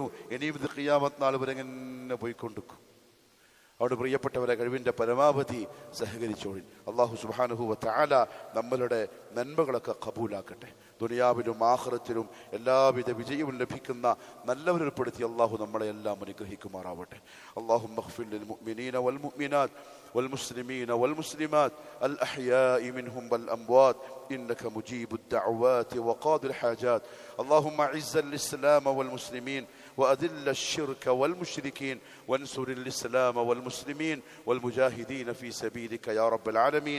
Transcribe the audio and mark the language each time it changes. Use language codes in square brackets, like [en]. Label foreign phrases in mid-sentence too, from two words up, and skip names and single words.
[ml] ഇനിയും ഇത് ഖിയാമത്ത് നാൾ വരെ ഇങ്ങനെ പോയിക്കൊണ്ടിരിക്കും. അവിടെ പ്രിയപ്പെട്ടവരെ, കഴിവിൻ്റെ പരമാവധി സഹകരിച്ചോളിൻ. [ar] الله سبحانه وتعالى [ml] നമ്മളുടെ നന്മകളൊക്കെ ഖബൂലാക്കട്ടെ. ദുനിയാവിലും ആഖിറത്തിലും എല്ലാവിധ വിജയവും ലഭിക്കുന്ന നല്ലവരുൾപ്പെടുത്തി അള്ളാഹു നമ്മളെ എല്ലാം അനുഗ്രഹിക്കുമാറാവട്ടെ. [ar] اللهم اغفر للمؤمنين والمؤمنات والمسلمين والمسلمات الأحياء منهم والأموات إنك مجيب الدعوات وقاضي الحاجات. اللهم أعز الإسلام والمسلمين وأذل الشرك والمشركين وانصر الإسلام والمسلمين والمجاهدين في سبيلك يا رب العالمين.